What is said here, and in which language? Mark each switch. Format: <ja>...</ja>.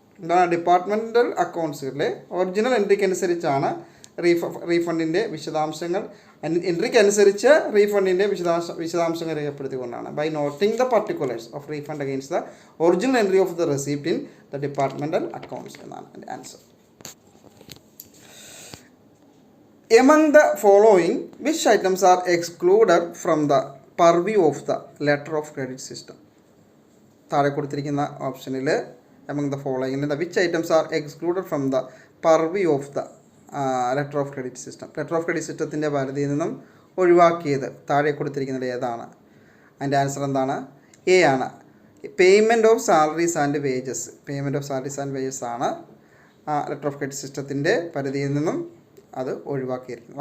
<ml>എന്താണ് departmental അക്കൗണ്ട്സിലെ original എൻട്രിക്ക് അനുസരിച്ചാണ് റീഫണ്ടിൻ്റെ വിശദാംശങ്ങൾ, എൻട്രിക്ക് അനുസരിച്ച് റീഫണ്ടിൻ്റെ വിശദാംശങ്ങൾ രേഖപ്പെടുത്തിക്കൊണ്ടാണ്.</ml> <en>by noting the particulars of refund against the original entry of the receipt in the departmental accounts</en> <ml>എന്നാണ് എൻ്റെ answer.</ml> <en>Among the following, which items are excluded from the purview of the letter of credit system?</en> <ml>താഴെ കൊടുത്തിരിക്കുന്ന ഓപ്ഷനിൽ</ml> <en>among the following, which items are excluded from the purview of the letter of credit system?</en> <ml>Letter of credit സിസ്റ്റത്തിൻ്റെ പരിധിയിൽ നിന്നും ഒഴിവാക്കിയത് താഴെ കൊടുത്തിരിക്കുന്നത് ഏതാണ്? അതിൻ്റെ ആൻസർ എന്താണ്? എ ആണ്,</ml> <en>Payment of salaries and wages.</en> <ml>Payment of salaries and wages ആണ് ലെറ്റർ ഓഫ് ക്രെഡിറ്റ് സിസ്റ്റത്തിൻ്റെ പരിധിയിൽ നിന്നും അത് ഒഴിവാക്കിയിരിക്കുന്നത്.</ml>